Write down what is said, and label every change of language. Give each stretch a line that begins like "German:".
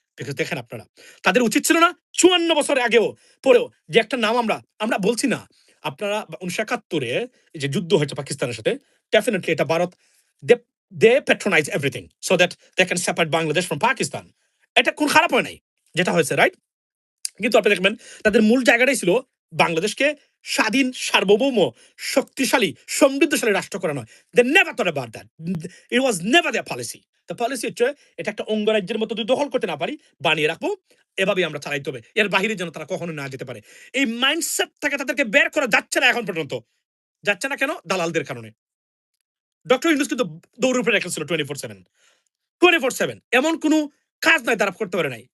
Bangla: Because দেখেন আপনারা, তাদের উচিত ছিল না ৫৪ বছর আগেও পরেও যে একটা নাম আমরা বলছি না, আপনারা ১৯৭১ এ যে যুদ্ধ হয়েছে পাকিস্তানের সাথে, ডেফিনিটলি এটা ভারত,
English: They they patronize everything so that they can separate Bangladesh from Pakistan.
Bangla: এটা কোন খারাপ হয় নাই যেটা হয়েছে, রাইট? কিন্তু আপনি দেখবেন তাদের মূল জায়গাটাই ছিল বাংলাদেশকে স্বাধীন, সার্বভৌম, শক্তিশালী, সমৃদ্ধশালী রাষ্ট্র করা নয়।
English: They never thought about that. It was never their policy. The policy
Bangla: হচ্ছে এটা একটা অঙ্গরাজ্যের মতো যদি দখল করতে না পারি, বানিয়ে রাখবো, এভাবেই আমরা চালাইতে হবে। এর বাহিরে যেন তারা কখনো না যেতে পারে। এই মাইন্ডসেট থেকে তাদেরকে বের করা যাচ্ছে না এখন পর্যন্ত। যাচ্ছে না কেন? দালালদের কারণে। ডক্টর ইউনূস কিন্তু দৌড়ের উপরে রেখেছিল 24/7। 24/7 এমন কোন কাজ নাই তারা করতে পারে নাই।